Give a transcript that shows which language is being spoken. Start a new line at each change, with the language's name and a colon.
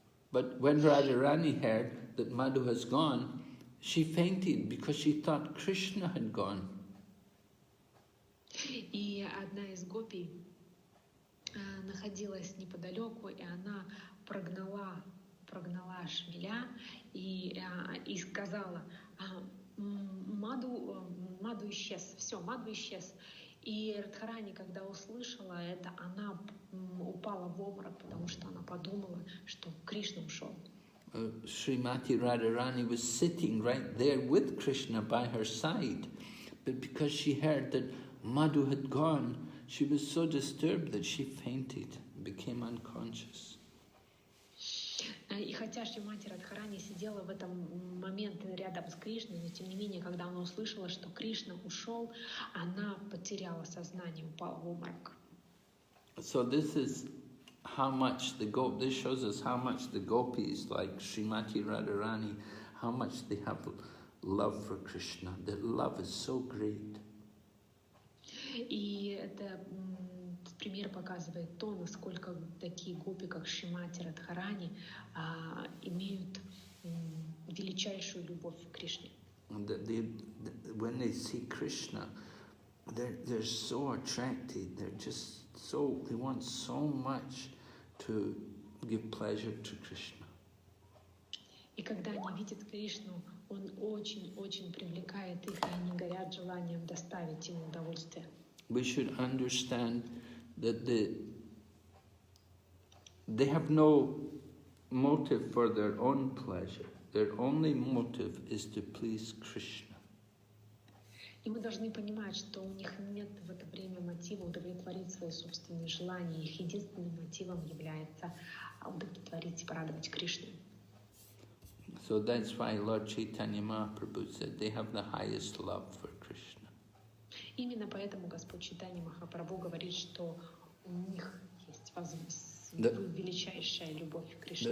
English: But when Radharani heard that Madhu has gone, she fainted because she thought Kṛṣṇa had gone.
Russian: И одна из гопий находилась неподалеку, и она прогнала шмеля и сказала: Маду исчез, все, Маду исчез. И Радхарани, когда услышала это, она упала в обморок, потому что она подумала, что Кришна ушел.
English: Srimati Radharani was sitting right there with Kṛṣṇa by her side, but because she heard that Madhu had gone, she was so disturbed that she fainted, became unconscious.
Russian: И хотя Шримати Радхарани сидела в этом момент рядом с Кришной, но тем не менее, когда она услышала, что Кришна ушел, она потеряла сознание, упала в обморок.
English: So this is how much this shows us how much the gopis, like Srimati Radharani, how much they have love for Krishna. Their love is so great.
Russian: И это пример показывает то, насколько такие гопи, как Шримати Радхарани, имеют величайшую любовь к Кришне.
English: When they see Krishna, they're so attracted. They want so much to give pleasure to Krishna.
Russian: И когда они видят Кришну, он очень-очень привлекает их, и они горят желанием доставить ему удовольствие.
English: We should understand that they have no motive for their own pleasure. Their only motive is to please Krishna.
Russian: И мы должны понимать, что у них нет в это время мотива удовлетворить свои собственные желания. Их единственным мотивом является удовлетворить и порадовать Кришну.
English: So that's why Lord Chaitanya Mahaprabhu said they have the highest love for Krishna.
Russian: Именно поэтому Господь Чайтанья Махапрабху говорит, что у них есть величайшая любовь к Кришне.